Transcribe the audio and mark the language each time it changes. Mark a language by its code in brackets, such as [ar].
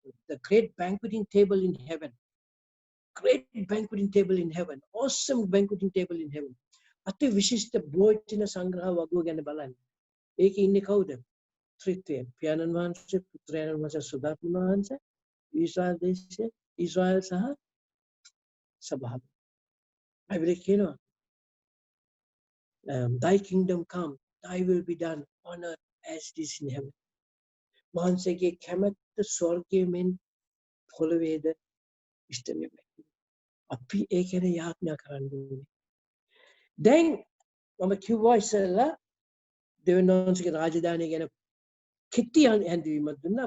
[en] The great banqueting table in heaven. Great banqueting table in heaven. Awesome banqueting table in heaven. [si] අති විශිෂ්ට භෝජන සංග්‍රහ වගුව ගැන බලන්න. ඒකේ ඉන්නේ කවුද? ත්‍රිත්වය. පියාණන් වහන්සේ, පුත්‍රයන් වහන්සේ, සුදාත්ම වහන්සේ, ඊශ්‍රායල් දේශයේ ඊශ්‍රායල් සහ සභාව. බයිබලයේ කියනවා [en] thy kingdom come, thy will be done on earth as it is in heaven. [si] වහන්සේගේ කැමැත්ත ස්වර්ගයේ මෙන් පොළොවේද ඉෂ්ට වෙන්නේ. අපි ඒ ගැන යාඥා කරන්න ඕනේ. දැන් මම කිව්වා ඉස්සෙල්ලා දෙවියන් වහන්සේගේ රාජධානිය ගැන කෙටි හැඳින්වීමක් දුන්නා.